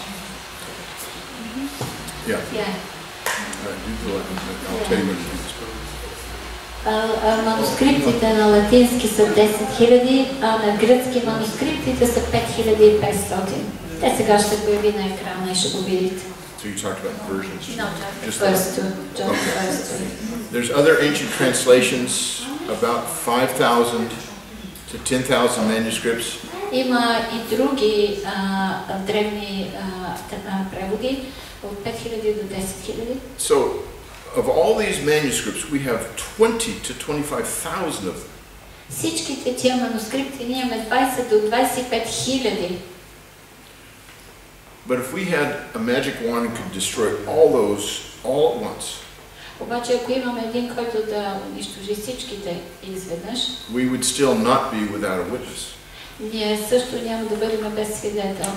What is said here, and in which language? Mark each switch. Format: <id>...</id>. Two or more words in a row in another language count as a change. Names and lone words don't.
<en>Yeah. Yeah. I'll tell you when it is.</en> <bg>Манускриптите на латински са 10 000, а на гръцки манускриптите са 5500. Те сега ще появи на екрана и ще го видите.</bg> <en>So you talked about versions? No, just first two. There's other ancient translations, about 5,000 to 10,000 manuscripts.</en> <bg>Има и други древни преводи от 5000 до 10 000.</bg> <en>So, of all these manuscripts, we have 20 to 25,000 of them.</en> <bg>Всичките тия манускрипти ние имаме 20 до 25 000.</bg> <en>But if we had a magic wand and could destroy all those all at once,</en> <bg>обаче ако имаме един, който да унищожи всичките изведнъж,</bg> <en>we would still not be without a witness.</en> <bg>Ние също няма да бъдем без свидетел.</bg>